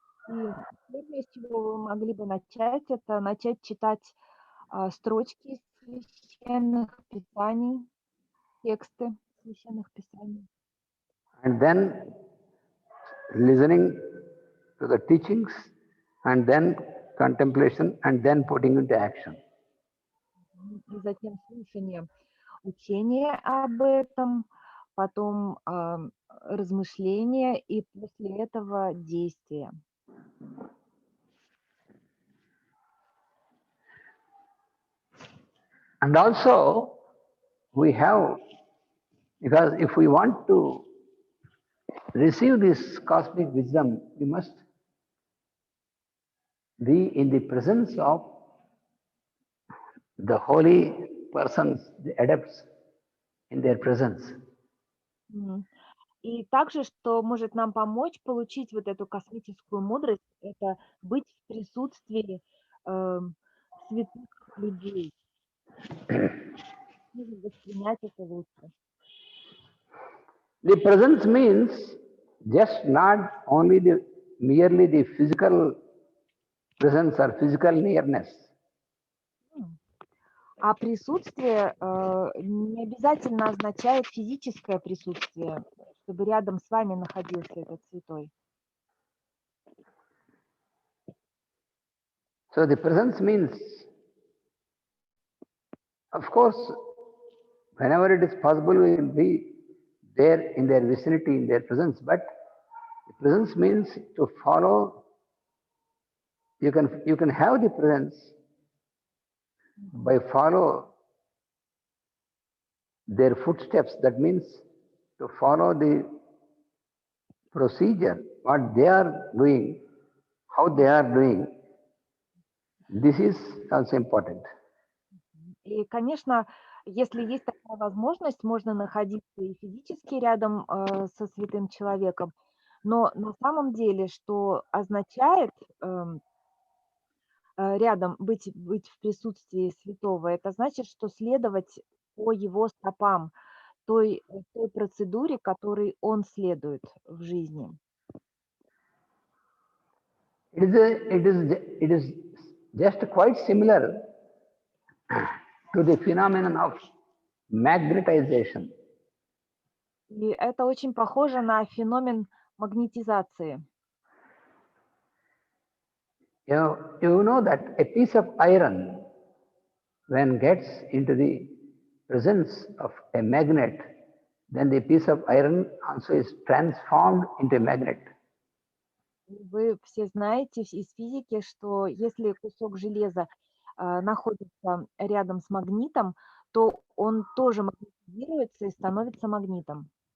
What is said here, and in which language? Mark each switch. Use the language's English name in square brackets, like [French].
[Russian] И первое, с чего вы могли бы начать, это начать читать строчки священных писаний, тексты священных писаний. [English] And then listening to the teachings, and then contemplation, and then putting into action. [Russian] и затем слушание учения об этом, потом размышления и после этого действия. [English] And also, we have, because if we want to receive this cosmic wisdom, we must be in the presence of the holy persons, the adepts, in their presence. М. [Russian] И также, что может нам помочь получить вот эту космическую мудрость, это быть в присутствии святых людей. Чтобы воспринять это лучше. [English] The presence means just not only merely the physical presence or physical nearness. [Russian] А присутствие не обязательно означает физическое присутствие, чтобы рядом с вами находился этот святой. [English] So the presence means, of course, whenever it is possible, we will be there in their vicinity, in their presence. But the presence means to follow. You can have the presence by follow their footsteps. That means to follow the procedure, what they are doing, how they are doing. This is also important. [Russian] И, конечно, если есть такая возможность, можно находиться и физически рядом со святым человеком, но на самом деле, что означает рядом быть в присутствии святого, это значит, что следовать по его стопам, той процедуре, которой он следует в жизни. [English] It is just quite similar to the phenomenon of magnetization. [Russian] И это очень похоже на феномен магнетизации. [English] You know that a piece of iron, when gets into the presence of a magnet, then the piece of iron also is transformed into a magnet. [Russian] Вы все знаете из физики, что если кусок железа находится рядом с магнитом, то он тоже магнетизируется и становится магнитом.